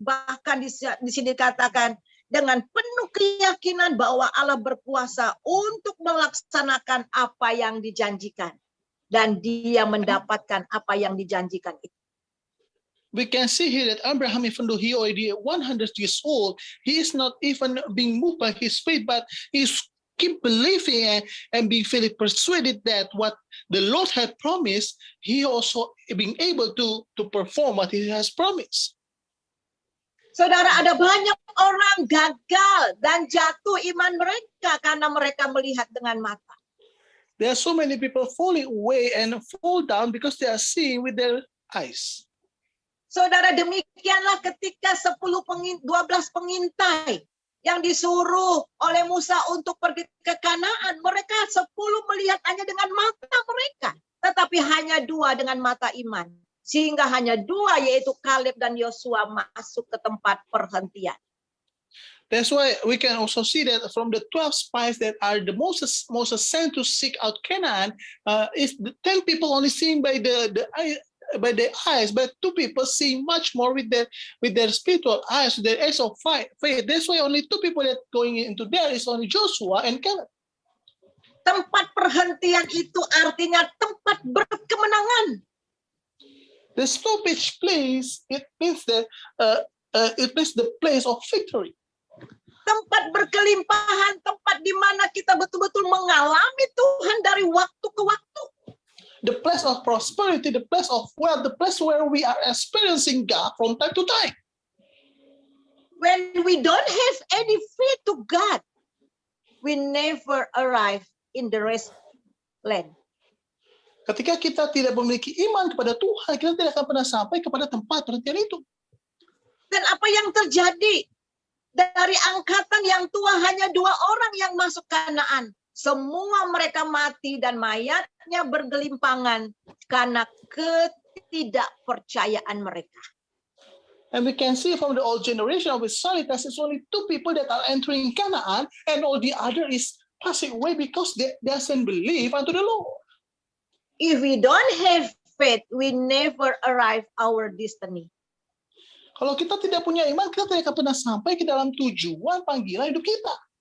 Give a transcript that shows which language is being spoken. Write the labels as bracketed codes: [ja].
[id] Bahkan di sini dikatakan dengan penuh keyakinan bahwa Allah berkuasa untuk melaksanakan apa yang dijanjikan. Dan dia mendapatkan apa yang dijanjikan itu. [en] We can see here that Abraham, even though he already 100 years old, he is not even being moved by his faith, but he's keep believing and being fully persuaded that what the Lord had promised, he also being able to perform what he has promised. [id] Saudara, ada banyak orang gagal dan jatuh iman mereka karena mereka melihat dengan mata. [en] There are so many people falling away and fall down because they are seeing with their eyes. [id] Saudara, demikianlah ketika 12 pengintai yang disuruh oleh Musa untuk pergi ke Kanaan. Mereka 10 melihat hanya dengan mata mereka, tetapi hanya 2 dengan mata iman. Sehingga hanya 2, yaitu Kaleb dan Yosua, masuk ke tempat perhentian. [en] That's why we can also see that from the 12 spies that are the most sent to seek out Canaan, is the 10 people only seen by the eyes, but 2 people seeing much more with their spiritual eyes, their eyes of faith. That's why only 2 people that going into there is only Joshua and Caleb. [id] Tempat perhentian itu artinya tempat berkemenangan. [en] The stoppage place, it means that it means the place of victory. [id] Tempat berkelimpahan, tempat di mana kita betul-betul mengalami Tuhan dari waktu ke waktu. [en] The place of prosperity, the place of wealth, the place where we are experiencing God from time to time. When we don't have any faith to God, we never arrive in the rest land. [id] Ketika kita tidak memiliki iman kepada Tuhan, kita tidak akan pernah sampai kepada tempat perhentian itu. Dan apa yang terjadi? Dari angkatan yang tua hanya 2 orang yang masuk Kanaan. Semua mereka mati dan mayatnya bergelimpangan karena ketidakpercayaan mereka. [en] And we can see from the old generation of Israel, there's only 2 people that are entering Canaan, and all the other is passing away because they doesn't believe unto the Lord. If we don't have faith, we never arrive our destiny. [id] Kalau kita tidak punya iman, kita tidak akan pernah sampai ke dalam tujuan panggilan hidup kita.